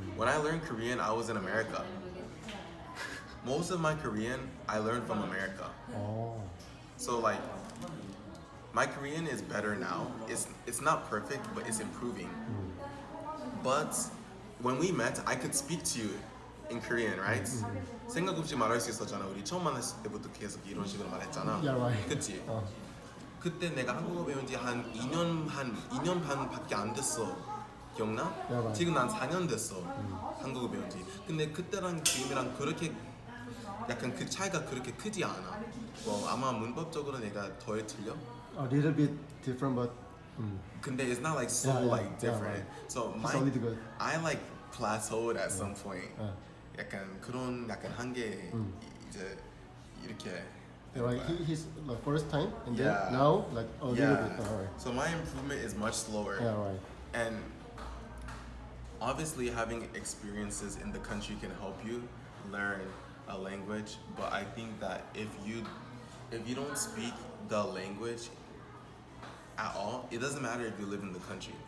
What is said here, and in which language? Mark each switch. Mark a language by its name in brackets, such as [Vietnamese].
[English] When I learned Korean, I was in America. Most of my Korean, I learned from America. Oh. So like, my Korean is better now. It's not perfect, but it's improving. But when we met, I could speak to you in Korean, right? [Korean] 생각 없이 말할 수 있었잖아. 우리 처음 만났을 때부터 계속 이런 식으로 말했잖아. [English] Yeah, right. [Korean] 그치? 그때 내가 한국어 배운 지 한 2년 반밖에 안 됐어. 기억나? [English] Yeah, right. [Korean] 지금 난 4년 됐어. 한국어 배운 지. 근데 그때랑 지금이랑 그렇게 약간 그 차이가 그렇게 크지 않아. 뭐 아마 문법적으로 내가 덜 틀려? [English] A little bit different, but 근데 it's not like so Yeah, yeah, like different. yeah, right. So It's only good. I like plateaued at some point. Yeah. [Korean] 약간 그런 약간 한계 이제 이렇게. [English] Yeah, right. He's the first time, and then Yeah. now like a little Yeah. bit. Alright. So my improvement is much slower. Yeah, right. And obviously having experiences in the country can help you learn a language, but I think that if you don't speak the language at all, it doesn't matter if you live in the country.